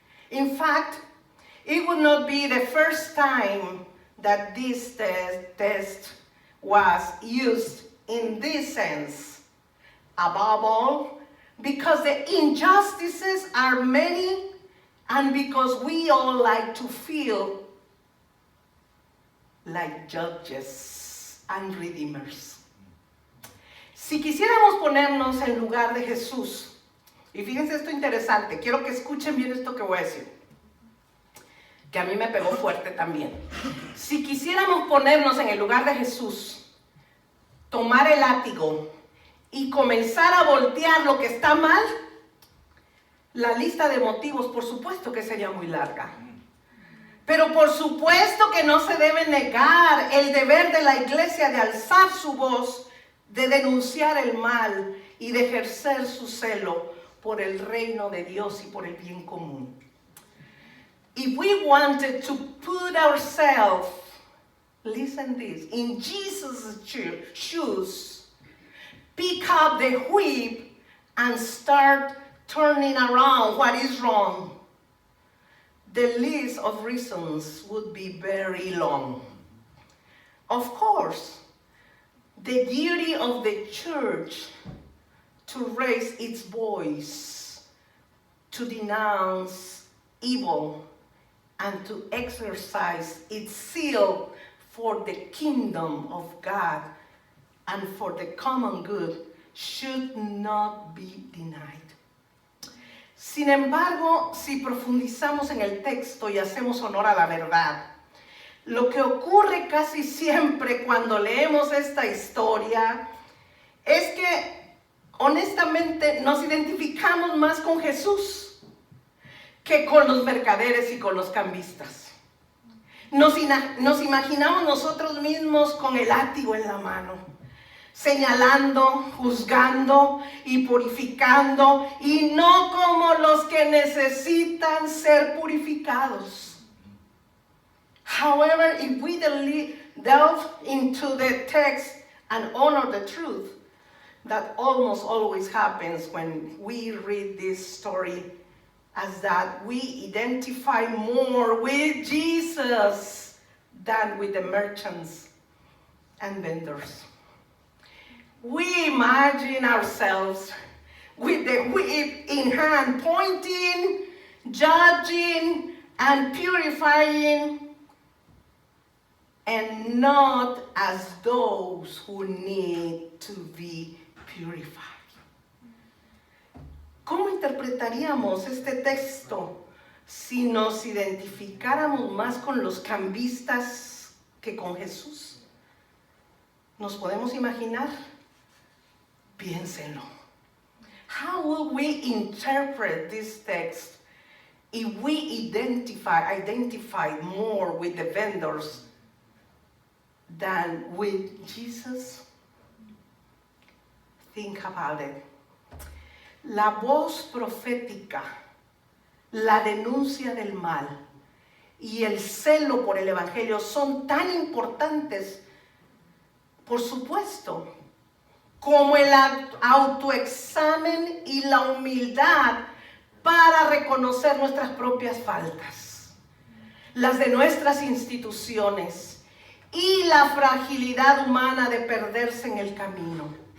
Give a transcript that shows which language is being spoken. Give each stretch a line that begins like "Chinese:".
English: In fact, it would not be the first time that this text was used in this sense. Above all, because the injustices are many and because we all like to feel like judges and redeemers.
Spanish: Si quisiéramos ponernos en lugar de Jesús, y fíjense esto interesante, quiero que escuchen bien esto que voy a decir, que a mí me pegó fuerte también. Si quisiéramos ponernos en el lugar de Jesús, tomar el látigo y comenzar a voltear lo que está mal, la lista de motivos, por supuesto que sería muy larga. Pero por supuesto que no se debe negar el deber de la iglesia de alzar su voz, de denunciar el mal y de ejercer su celo por el reino de Dios y por el bien común.
English: if we wanted to put ourselves, listen this, in Jesus' shoes, pick up the whip and start turning around what is wrong, the list of reasons would be very long. Of course, the duty of the church to raise its voice, to denounce evil, and to exercise its zeal for the kingdom of God and for the common good should not be denied.
Spanish: Sin embargo, si profundizamos en el texto y hacemos honor a la verdad, lo que ocurre casi siempre cuando leemos esta historia es que honestamente nos identificamos más con Jesús que con los mercaderes y con los cambistas. Nos imaginamos nosotros mismos con el látigo en la mano, señalando, juzgando y purificando, y no como los que necesitan ser purificados.
English: However, if we delve into the text and honor the truth, that almost always happens when we read this story, as that we identify more with Jesus than with the merchants and vendors. We imagine ourselves with the whip in hand, pointing, judging, and purifying, and not as those who need to be purified.
Spanish: ¿Cómo interpretaríamos este texto si nos identificáramos más con los cambistas que con Jesús? ¿Nos podemos imaginar? Piénsenlo.
English: How will we interpret this text if we identify more with the vendors than with Jesus? Think about it.
Spanish: La voz profética, la denuncia del mal y el celo por el Evangelio son tan importantes, por supuesto, como el autoexamen y la humildad para reconocer nuestras propias faltas, las de nuestras instituciones y la fragilidad humana de perderse en el camino.